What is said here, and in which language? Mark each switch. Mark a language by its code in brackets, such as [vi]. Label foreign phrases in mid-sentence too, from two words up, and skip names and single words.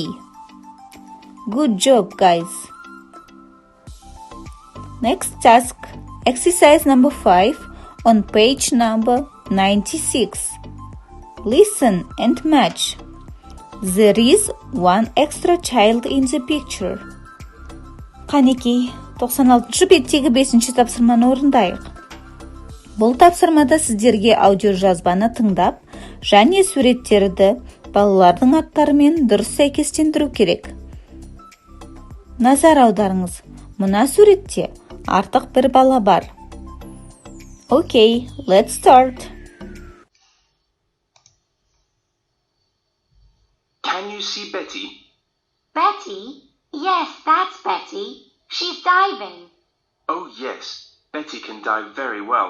[en] Good job, guys. Next task, exercise number 5 on page number 96. Listen and match. There is one extra child in the picture. [kk] Қанекей, 96-шы беттегі 5-ші тапсырманы орындайық. Бұл тапсырмада сіздерге аудиожазбаны тыңдап, және суреттерді балалардың аттарымен дұрыс сәйкестендіру керек. Назар аударыңыз, мына суретте артық бір бала бар. [en] Okay, let's start. Can you see Betty? Betty? Yes, that's Betty. She's diving. Oh yes, Betty can dive very well.